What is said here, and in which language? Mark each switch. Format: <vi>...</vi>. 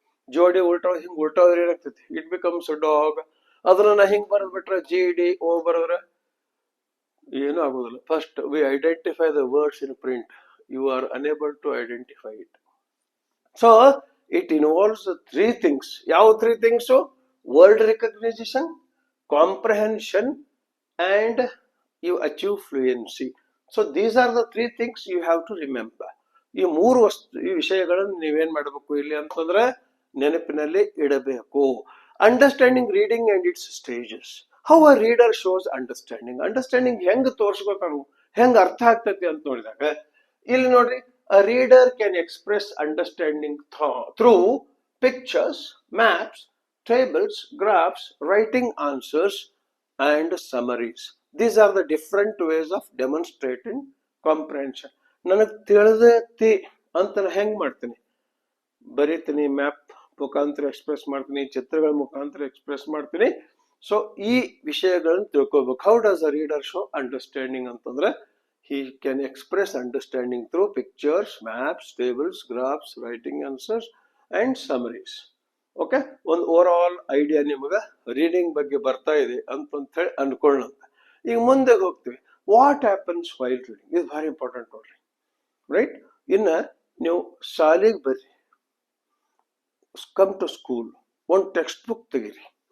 <kn>ಜೋಡಿ ಉಲ್ಟಾ ಹಿಂಗ್ ಉಲ್ಟಾ ಹೋದ್ರೆ ಏನಾಗ್ತೈತಿ?</kn> <en>It becomes dog.</en> <kn>ಅದನ್ನ ಹಿಂಗ್ ಬರೆದ್ ಬಿಟ್ರೆ ಜಿ ಡಿ ಓ ಬರೆದ್ರೆ ಏನು ಆಗೋದಿಲ್ಲ.</kn> <en>First we identify the words in print. You are unable to identify it. So it involves 3 things.</en> <kn>ಯಾವ 3 things?</kn> <en>Word recognition, comprehension, and you achieve fluency. So these are the 3 things you have to remember.</en> <kn>ಈ ಮೂರು ಈ ವಿಷಯಗಳನ್ನು ನೀವೇನ್ ಮಾಡಬೇಕು ಇಲ್ಲಿ ಅಂತಂದ್ರೆ ನೆನಪಿನಲ್ಲಿ ಇಡಬೇಕು.</kn> <en>Understanding reading and its stages. How a reader shows understanding.</en> <kn>Understanding ಹೆಂಗ್ ತೋರ್ಸ್ಕೊತಾನು, ಹೆಂಗ್ ಅರ್ಥ ಆಗ್ತೈತಿ ಅಂತ ನೋಡಿದಾಗ ಇಲ್ಲಿ ನೋಡ್ರಿ,</kn> <en>a reader can express understanding through pictures, maps, tables, graphs, writing answers, and summaries. These are the different ways of demonstrating comprehension.</en> <kn>ನನಗೆ ತಿಳಿದೈತಿ ಅಂತ ಹೆಂಗ್ ಮಾಡ್ತೀನಿ? ಬರೀತೀನಿ, ಮ್ಯಾಪ್ ಮುಖಾಂತರ ಎಕ್ಸ್ಪ್ರೆಸ್ ಮಾಡ್ತೀನಿ, ಚಿತ್ರಗಳ ಮುಖಾಂತರ ಎಕ್ಸ್ಪ್ರೆಸ್ ಮಾಡ್ತೀನಿ. ಸೊ ಈ ವಿಷಯಗಳನ್ನು ತಿಳ್ಕೊಬೇಕು.</kn> <en>how does a reader show understanding</en> <kn>ಅಂತಂದ್ರೆ</kn> <en>he can express understanding through pictures, maps, tables, graphs, writing answers, and summaries. Okay.</en> <kn>ಒಂದು ಓವರ್ ಆಲ್ ಐಡಿಯಾ ನಿಮಗೆ ರೀಡಿಂಗ್ ಬಗ್ಗೆ ಬರ್ತಾ ಇದೆ ಅಂತ ಹೇಳಿ ಅನ್ಕೊಳ್ಳೋಣ. ಈಗ ಮುಂದೆ ಹೋಗ್ತೀವಿ.</kn> <en>What happens while reading?</en> <kn>ಇದು ಭಾರಿ ಇಂಪಾರ್ಟೆಂಟ್ ನೋಡ್ರಿ. ರೈಟ್. ಇನ್ನ ನೀವು ಶಾಲೆಗೆ ಬರ್ರಿ,</kn> <en>come to school,</en> <kn>ಒಂದು ಟೆಕ್ಸ್ಟ್ ಬುಕ್ ತೆಗೀರಿ.</kn>